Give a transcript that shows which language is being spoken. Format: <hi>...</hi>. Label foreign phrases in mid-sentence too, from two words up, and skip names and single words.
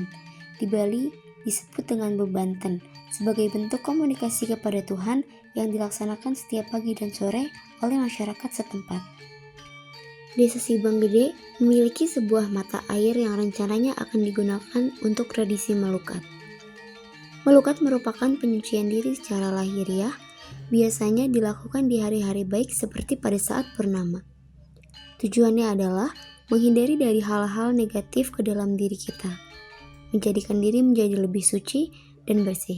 <id>Di Bali disebut dengan bebanten sebagai bentuk komunikasi kepada Tuhan yang dilaksanakan setiap pagi dan sore oleh masyarakat setempat. Desa Sibanggede memiliki sebuah mata air yang rencananya akan digunakan untuk tradisi melukat. Melukat merupakan penyucian diri secara lahiriah, biasanya dilakukan di hari-hari baik seperti pada saat purnama. Tujuannya adalah menghindari dari hal-hal negatif ke dalam diri kita, menjadikan diri menjadi lebih suci dan bersih.</id>